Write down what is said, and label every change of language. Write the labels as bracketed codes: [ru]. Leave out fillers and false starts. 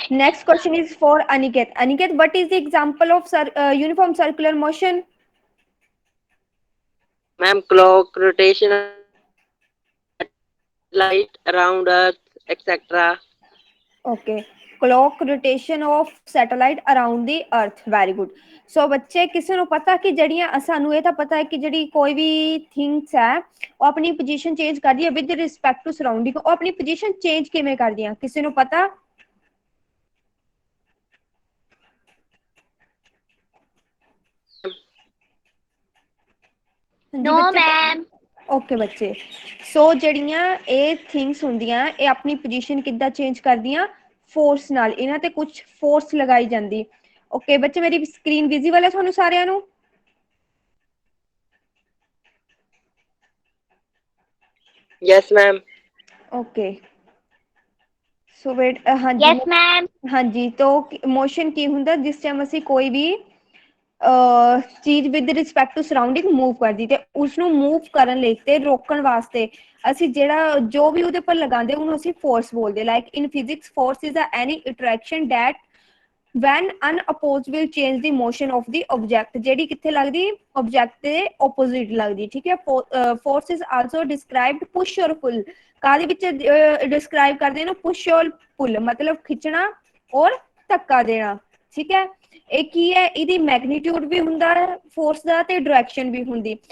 [en] Next question is for Aniket. Aniket, what is the example of uniform circular motion? Ma'am, clock rotation of satellite around Earth, etc. Okay, clock rotation of satellite around the earth. Very good. [pa] So ਬੱਚੇ ਕਿਸੇ ਨੂੰ ਪਤਾ ਕਿ ਜਿਹੜੀਆਂ ਸਾਨੂੰ ਇਹ ਤਾਂ ਪਤਾ ਹੈ ਕਿ ਜਿਹੜੀ ਕੋਈ ਵੀ ਥਿੰਗਸ ਹੈ ਉਹ ਆਪਣੀ ਪੋਜੀਸ਼ਨ ਚੇਂਜ ਕਰਦੀ ਹੈ [en] With respect to surrounding. [pa] ਉਹ ਆਪਣੀ ਪੋਜੀਸ਼ਨ ਚੇਂਜ ਕਿਵੇਂ ਕਰਦੀਆਂ, ਕਿਸੇ ਨੂੰ ਪਤਾ? ਹਾਂਜੀ [en] No, [pa] ਬੱਚੇ। [en] ma'am. [pa] ਓਕੇ ਬੱਚੇ, ਸੋ ਜਿਹੜੀਆਂ ਇਹ ਥਿੰਗਸ ਹੁੰਦੀਆਂ ਇਹ ਆਪਣੀ ਪੋਜੀਸ਼ਨ ਕਿੱਦਾਂ ਚੇਂਜ ਕਰਦੀਆਂ? ਫੋਰਸ ਨਾਲ। ਇਹਨਾਂ ਤੇ ਕੁਝ ਫੋਰਸ ਲਗਾਈ ਜਾਂਦੀ। ਓਕੇ ਬੱਚੇ, ਮੇਰੀ ਸਕਰੀਨ ਵਿਜ਼ੀਬਲ ਹੈ ਤੁਹਾਨੂੰ ਸਾਰਿਆਂ ਨੂੰ? [en] Yes, ma'am. [pa] Okay so wait, ਹਾਂਜੀ [en] Yes, ma'am. [pa] ਹਾਂਜੀ। ਤੋ ਮੋਸ਼ਨ ਕੀ ਹੁੰਦਾ? ਜਿਸ ਟਾਈਮ ਅਸੀਂ ਕੋਈ ਵੀ ਚੀਜ਼ [en] with respect to surrounding [pa] move ਕਰਦੀ ਤੇ ਉਸਨੂੰ ਮੂਵ ਕਰਨ ਲਈ ਤੇ ਰੋਕਣ ਵਾਸਤੇ ਅਸੀਂ ਜਿਹੜਾ ਜੋ ਵੀ ਉਹਦੇ ਪਰ ਲਗਾਉਂਦੇ ਉਹਨੂੰ ਅਸੀਂ ਫੋਰਸ ਬੋਲਦੇ। [en] Like in physics, force is any attraction that when unopposed will change the motion of the object। [pa] ਜਿਹੜੀ ਕਿੱਥੇ ਲੱਗਦੀ? ਆਬਜੈਕਟ ਦੇ ਆਪੋਜ਼ਿਟ ਲੱਗਦੀ। ਠੀਕ ਹੈ। [en] Force is also described push or pull. [pa] ਕਾਹਦੇ ਵਿੱਚ ਡਿਸਕ੍ਰਾਈਬ ਕਰਦੇ ਨੇ? ਪੁਸ਼ ਔਰ ਪੁੱਲ ਮਤਲਬ ਖਿੱਚਣਾ ਔਰ ਧੱਕਾ ਦੇਣਾ। ਠੀਕ ਹੈ। ਇਹ ਕੀ ਹੈ? ਇਹਦੀ ਮੈਗਨੀਟਿਊਡ ਵੀ ਹੁੰਦਾ ਹੈ ਫੋਰਸ ਦਾ ਤੇ ਡਾਇਰੈਕਸ਼ਨ ਵੀ ਹੁੰਦੀ।